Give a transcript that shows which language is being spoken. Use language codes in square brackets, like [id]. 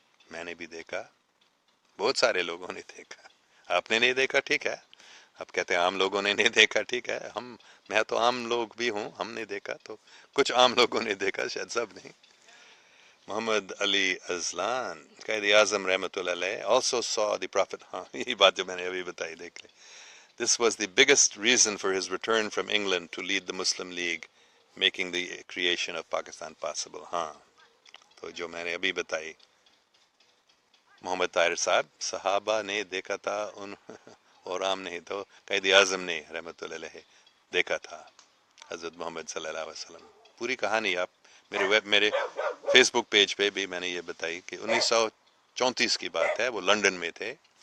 [ur] میں نے بھی دیکھا، بہت سارے لوگوں نے دیکھا. آپ نے نہیں دیکھا ٹھیک ہے، آپ کہتے ہیں عام لوگوں نے نہیں دیکھا ٹھیک ہے. میں تو عام لوگ بھی ہوں، ہم نے دیکھا، تو کچھ عام لوگوں نے دیکھا، شاید سب نہیں. [en] محمد علی ازلان قائد اعظم رحمۃ اللہ علیہ also saw the prophet. [ur] ہاں یہی بات جو میں نے ابھی بتائی، دیکھ لیں. [en] This was the biggest reason for his return from England to lead the Muslim League, making the creation of Pakistan possible. [ur] ہاں تو جو میں نے ابھی بتائی، محمد طاہر صاحب، صحابہ نے دیکھا تھا ان اور عام نہیں تو قائد اعظم نے رحمۃ اللہ علیہ دیکھا تھا حضرت محمد صلی اللہ علیہ وسلم. پوری کہانی آپ میرے فیس بک پیج پہ بھی میں نے یہ بتائی کہ 1934 کی بات ہے، وہ لنڈن میں تھے.